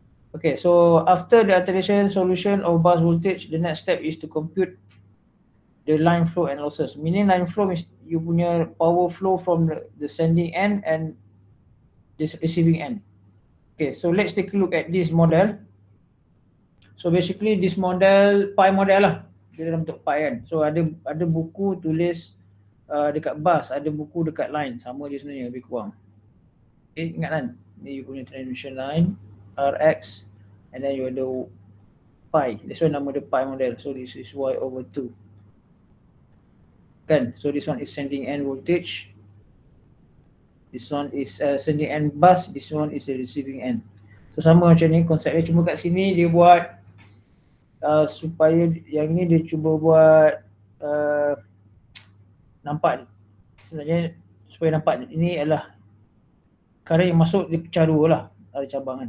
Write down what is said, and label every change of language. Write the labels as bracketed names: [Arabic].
[English] Okay, so after the alternation solution of bus voltage, the next step is to compute the line flow and losses. Meaning line flow is you punya power flow from the sending end and the receiving end. Okay, so let's take a look at this model. So basically this model pi model lah, [Malay] dia dalam bentuk pi kan. So ada buku tulis dekat bus, ada buku dekat line, sama je sebenarnya lebih kurang. Okay, ingat kan, ni you punya transmission line Rx, [English] and then you [Malay] ada pi, [English] that's why [Malay] nama dia pi model. [English] So this is Y/2 kan. So this one is sending end voltage, this one is sending end bus, this one is the receiving end. [Malay] So sama macam ni konsepnya, cuma kat sini dia buat supaya yang ni dia cuba buat nampak sebenarnya, supaya nampak ini adalah current yang masuk dia pecah dua lah, ada cabangan.